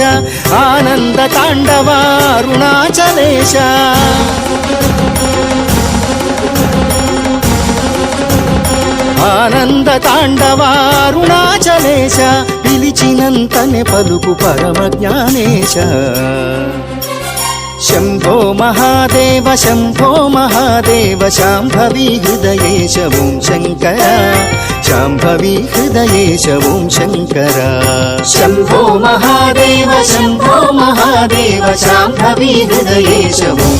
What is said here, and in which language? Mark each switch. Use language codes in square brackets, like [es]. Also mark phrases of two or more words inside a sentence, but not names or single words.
[te] ఆనంద తాండవ అరుణాచలేశ ఆనంద తాండవ అరుణాచలేశ। పిలిచినంతనే పలుకు పరమ జ్ఞానేశ। [sa] शंभो महादेव शांभवी हृदयेश ओं शंकर शांभवी हृदयेश ओं शंकर। शंभो महादेव शांभवी हृदयेश ओं